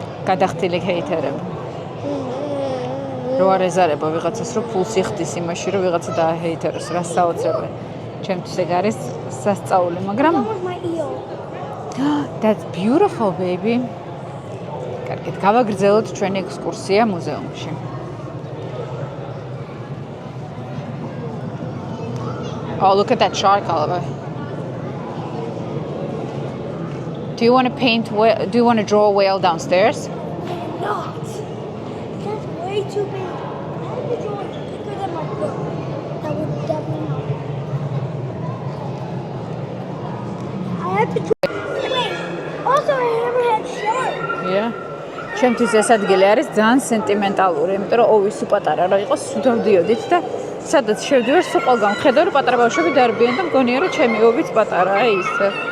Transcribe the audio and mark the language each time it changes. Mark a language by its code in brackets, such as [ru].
[ka] გადახდილი ჰეითერები. რო არ ეზარება ვიღაცას, რომ ფულს იხდის იმაში, რომ ვიღაცა დააჰეითეროს, რა საოცრებია. ჩემთვის ეგ არის სასწაული, მაგრამ [en] That was my eel. That's beautiful, baby. [ka] კარგით, გავაგრძელოთ ჩვენი ექსკურსია მუზეუმში. [en] Oh, look at that shark, Oliver. Do you want to paint? Do you want to draw a whale downstairs? Not. That's way too big. I have to draw it bigger than my book. That would definitely help. I have to draw. Wait. Also a hammerhead shark. Yeah. [ka] Ჩემთვის ეს ადგილი არის ძალიან სენტიმენტალური, იმიტომ რომ ოვისი პატარა რა იყო, სულ დავდიოდით და სადაც შევდივარ, სულ ყველგან ხედავ, რომ პატარა ბავშვები დარბიან და მგონია, რომ ჩემი ოვიც პატარაა ისე.